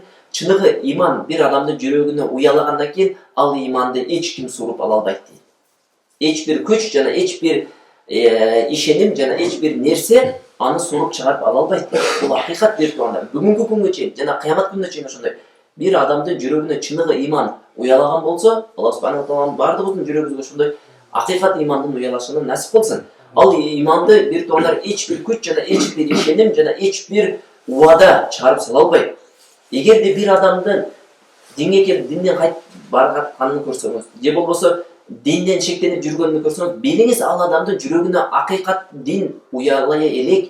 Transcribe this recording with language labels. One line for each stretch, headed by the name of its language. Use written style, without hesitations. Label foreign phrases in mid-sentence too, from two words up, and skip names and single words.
Kyrgyz: Чыныгы иман бир адамдын жүрөгүнө уялагандан кийин ал иманды эч ким суруп ала албайт дейт. Эч бир күч жана эч бир ишеним жана эч бир нерсе аны суруп чыгарып ала албайт. Бул акыйкат бир тугандар. Бүгүнкү күнгө чейин жана кыямат күнүнө чейин ошондой. Бир адамдын жүрөгүнө чыныгы иман уялаган болсо,
Arabic: الله سبحانه وتعالى
Kyrgyz: бардыгыбыздын жүрөгүбүзгө ошондой акыйкат имандын уялашына насип болсун. Ал иманды бир тугандар эч бир күч жана эч бир ишеним жана эч бир убада чыгарып сала албайт. Эгерде бир адамдын динге келип динден кайтып баргатканын көрсөңүз, же болбосо динден шектенип жүргөнүн көрсөңүз, билиңиз ал адамдын жүрөгүнө акыйкат дин уялая элек.